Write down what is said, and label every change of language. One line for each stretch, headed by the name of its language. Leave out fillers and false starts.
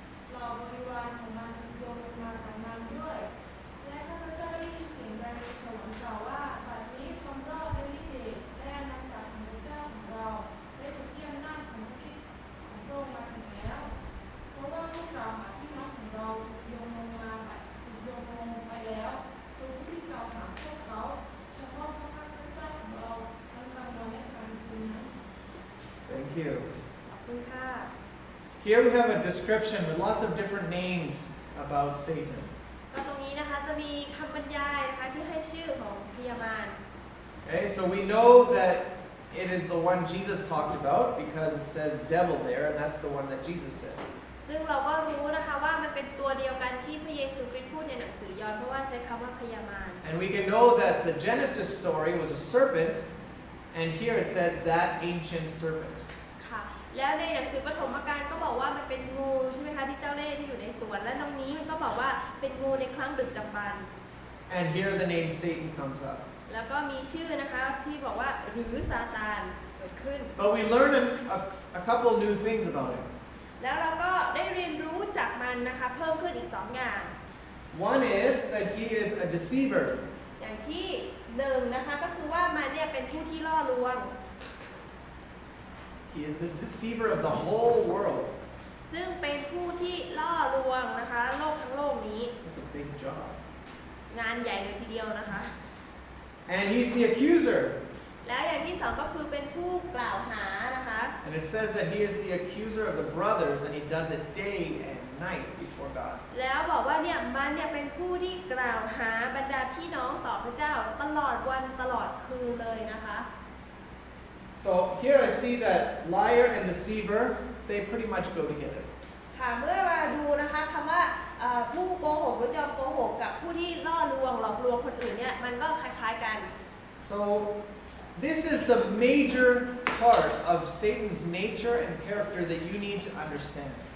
Thai: เหล่าบริวารของมันโยงมากับมันด้วยและข้าพเจ้าได้ยินเสียงดังในสวรรค์กล่าวว่าบัดนี้ความรอดและฤทธิ์เดชและอาณาจักรของพระเจ้าของเราและสิทธิอำนาจของพระคริสต์ของพระองค์มาถึงแล้วเพราะว่าผู้กล่าวหาพี่น้องของเราถูกโยงลงมาถูกโยงลงไปแล้วตัวผู้ที่กล่าวหาพวกเขาเฉพาะพระพักตร์พระเจ้าของเราทั้งกลางวันและกลางคืนนั้น
English: Thank you.
Thai: ขอบคุณค่ะ
English: Here we have a description with lots of different names about Satan.
Thai: ก็ตรงนี้นะคะจะมีคำบรรยายนะคะที่ให้ชื่อของพยามาร
English: Okay, so we know that it is the one Jesus talked about because it says devil there, and that's the one that Jesus said.
Thai: ซึ่งเราก็รู้นะคะว่ามันเป็นตัวเดียวกันที่พระเยซูคริสต์พูดในหนังสือยอห์นเพราะว่าใช้คำว่าพยามาร
English: And we can know that the Genesis story was a serpent, and here it says that ancient serpent.
Thai: ค่ะแล้วในหนังสือปฐมกาลก็บอกว่ามันเป็นงูใช่ไหมคะที่เจ้าเล่ห์ที่อยู่ในสวนและตรงนี้มันก็บอกว่าเป็นงูในครั้งดึกดำบรรพ์
English: And here the name Satan comes up.
Thai: แล้วก็มีชื่อนะคะที่บอกว่าหรือซาตานเกิดขึ้น
English: But we learn a couple new things about him.
Thai: แล้วเราก็ได้เรียนรู้จากมันนะคะเพิ่มขึ้นอีก2อย่าง
English: One is that he is a deceiver.
Thai: อย่างที่1นะคะก็คือว่ามันเนี่ยเป็นผู้ที่ล่อลวง
English: He is the deceiver of the whole world.
Thai: ซึ่งเป็นผู้ที่ล่อลวงนะคะโลกทั้งโลกนี้
English: That's a big job.
Thai: งานใหญ่เลยทีเดียวนะคะ
English: And he's the accuser.
Thai: แล้วอย่างที่2ก็คือเป็นผู้กล่าวหานะคะ
English: And it says that he is the accuser of the brothers, and he does it day and night before God.
Thai: แล้วบอกว่าเนี่ยมันเนี่ยเป็นผู้ที่กล่าวหาบรรดาพี่น้องต่อพระเจ้าตลอดวันตลอดคืนเลยนะคะ
English: So here I see that liar and deceiver, they pretty much go together.
Thai: ค่ะเมื่อมาดูนะคะคำว่าผู้โกหกหรือจอมโกหกกับผู้ที่ล่อลวงหลอกลวงคนอื่นเนี่ยมันก็คล้ายๆกัน
English: So this is the major part of Satan's nature and character that you need to understand.